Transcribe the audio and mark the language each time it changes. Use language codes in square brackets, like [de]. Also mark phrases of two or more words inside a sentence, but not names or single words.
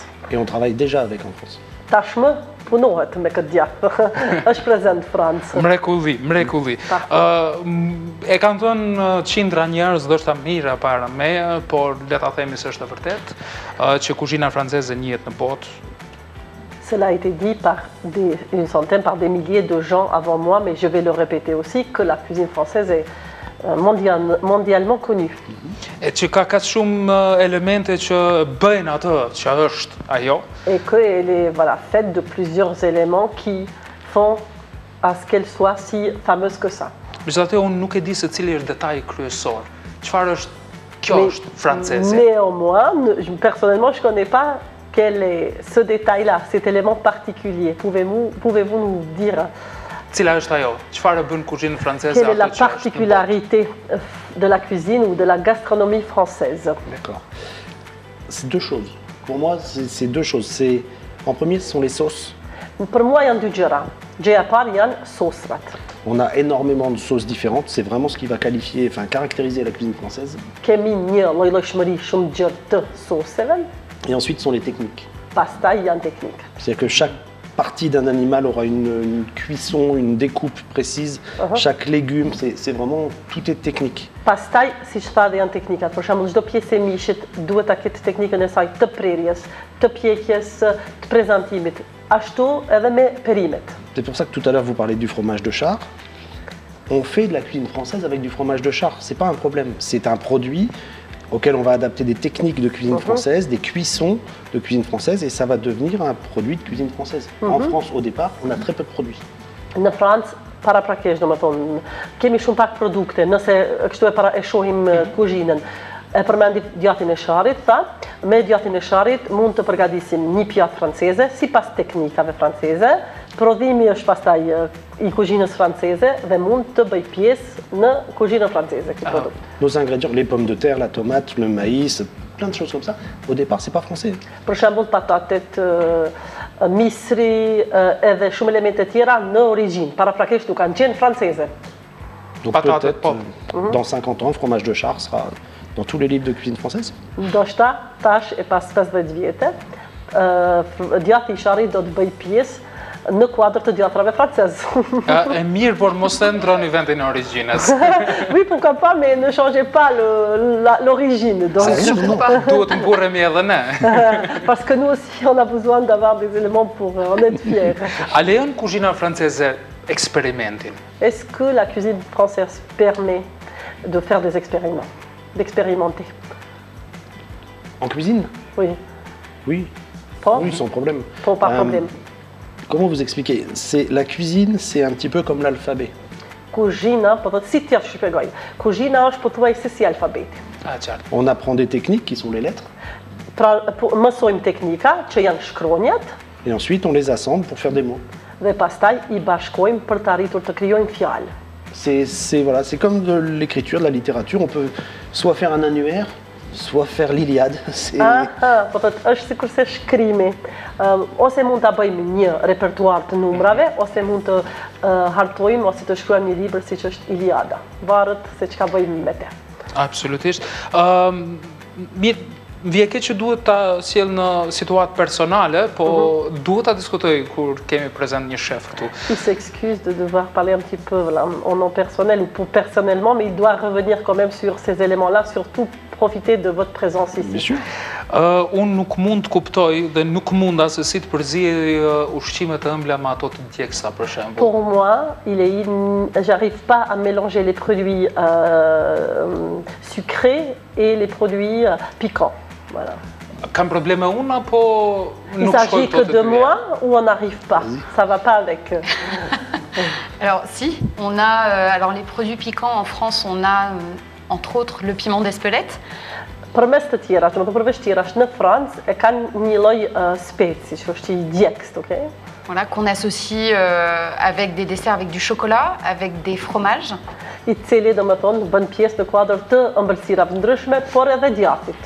[fr] Et on travaille déjà avec en France. [sq] Tashmë punohet me këtë djath. Është prezent Francë. Mrekulli. E kanë thënë qindra njerëz, ndoshta mira para me, por le ta themi se është e vërtet, që kuzhina franceze njihet në botë. [fr] Cela a été dit par une centaine, par des milliers de gens avant moi, mais je vais le répéter aussi, que la cuisine française est mondialement connue. [sq] Et që ka kaq shumë elemente që bëjnë atë që është ajo. [fr] Et qu'elle est, voilà, faite de plusieurs éléments qui font à ce qu'elle soit si fameuse que ça. [sq] Megjithatë, unë nuk e di se cili është detaji kryesor. Çfarë është kjo është franceze? [fr] Néanmoins, personnellement, je ne connais pas quel est ce détail-là, cet élément particulier. Pouvez-vous nous dire [sq] Cila është ajo? Çfarë bën kuzhinën franceze? [fr] Quelle est la particularité de la cuisine ou de la gastronomie française? D'accord. C'est deux choses. Pour moi, c'est deux choses. En premier, ce sont les sauces. Pour moi, il y a deux gjëra. [sq] Gjëja e parë janë sosrat. [fr] On a énormément de sauces différentes. C'est vraiment ce qui va qualifier, enfin caractériser la cuisine française. [sq] Kemi një lloj-llojshmëri shumë gjerë të soseve. [fr] Et ensuite, sont les techniques. [sq] Pastaj janë techniques. [fr] C'est-à-dire que chaque partie d'un animal aura une cuisson, une découpe précise. Chaque légume, c'est vraiment, tout est technique. [sq] Pastaj, siç tha dhe janë teknikat. Për shembull, çdo pjesë e mishit duhet ta ketë teknikën e saj të prerjes, të pjekjes, të prezantimit. Ashtu edhe me perimet. [fr] C'est pour ça que tout à l'heure vous parlez du fromage de char. On fait de la cuisine française avec du fromage de char. C'est pas un problème. C'est un produit auquel on va adapter des techniques de cuisine française, des cuissons de cuisine française, et ça va devenir un produit de cuisine française. En France, au départ, on a très peu de produits. [sq] Në Francë, paraprakesh, domethënë, kemi shumë pak produkte, nëse kështu e shohim kuzhinën. E përmendi djatin e sharit, tha, me djatin e sharit mund të përgatisim një pjatë franceze, sipas teknikave franceze. Prodhimi është pastaj i kuzhinës franceze dhe mund të bëj pjesë në kuzhinën franceze këtë produkt. [fr] Nos ingrédients, les pommes de terre, la tomate, le maïs, plein de choses comme ça, au départ, c'est pas français. [sq] Për shembull, patatet, misri edhe shumë elemente tjera në origjinë, paraprakesh nuk kanë qenë franceze. [fr] Donc Patates peut-être, pop. dans 50 ans, le fromage de char sera dans tous les livres de cuisine française. [sq] Do shta tash e pas 15 vjetë, djati i sharrit do të bëj pjesë në kuadër të djatrave francez. E mirë, por mos të ndroni vendin e origjinës. [fr] Oui, pourquoi pas, mais ne changez pas l'origine. Donc, [sq] Duhet të mburremi edhe ne. [fr] parce que nous aussi, on a besoin d'avoir des éléments pour en être fiers. [sq] A lejon kuzhina franceze eksperimentin? [fr] Est-ce que la cuisine française permet de faire des expériments, d'expérimenter? En cuisine? Oui. Oui. Pas, Oui, sans problème. pas problème. Comment vous expliquer? La cuisine, c'est un petit peu comme l'alphabet. [sq] Kuzhina, po të si t'ja shpjegoj. Kuzhina është pothuajse si alfabeti. Qartë. [fr] On apprend des techniques qui sont les lettres, [sq] Pra, mësojmë teknika që janë shkronjat [fr] et ensuite on les assemble pour faire des mots. [sq] dhe pastaj i bashkojmë për të arritur të krijojmë fjalë. [fr] Voilà, c'est comme de l'écriture, de la littérature. On peut soit faire un annuaire, soit faire l'Iliade. [sq] Po thotë është sikur se shkrimi. Ose mund ta bëjmë një repertuar të numrave, ose mund të hartojmë ose të shkruajmë një libër siç është Iliada. Varet se çka bëjmë me të. Absolutisht. Mirë, vje keq që duhet ta sjell në situatë personale, po duhet ta diskutoj kur kemi prezent një shef këtu. [fr] Il s'excuse de devoir parler un petit peu voilà, au nom personnel ou pour personnellement, mais il doit revenir quand même sur ces éléments-là, surtout profiter de votre présence ici. Bien sûr. [sq] Unë nuk mund të kuptoj dhe nuk mund as si të përziej ushqime të ëmbla me ato të djegsa për shembull. [fr] Pour moi, j'arrive pas à mélanger les produits sucrés et les produits piquants. Voilà. [sq] Kam probleme unë apo [fr] Il [sq] nuk [fr] s'agit [sq] shkojnë [fr] que [sq] këto [fr] de [sq] të dyja? [fr] moi ou on n'arrive pas. Ça va pas avec. Alors si, on a alors les produits piquants en France, on a entre autres le piment d'Espelette. [sq] Përmes të tjera, që më të përveç tjerash në Francë e kanë një lloj speci, që është i djegst, okay? [fr] Voilà, qu'on associe avec des desserts avec du chocolat, avec des fromages. [sq] I cili domethënë bën pjesë në kuadër të ëmbëlsirave ndryshme, por edhe djathit.